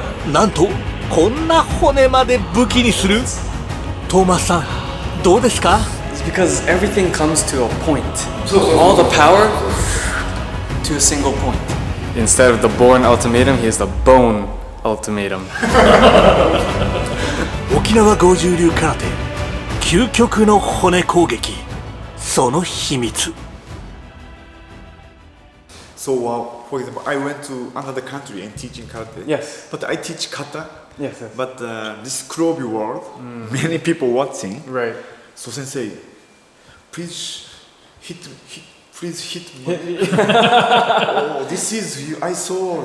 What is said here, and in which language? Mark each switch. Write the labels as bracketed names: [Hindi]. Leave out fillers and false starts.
[Japanese] なんとこんな骨まで武器にする。トーマスさんどうですか。 [English] It's because everything comes to a point. All the power to a single point. Instead of the born ultimatum, he has the bone ultimatum. [Japanese] 沖縄剛柔流空手究極の骨攻撃、その秘密。 [English] So, for example, I went to another country and teaching karate. Yes. But I teach kata. Yes. But this Kurobi world, many people watching. Right. So sensei, please hit me. Oh, this is you. I saw.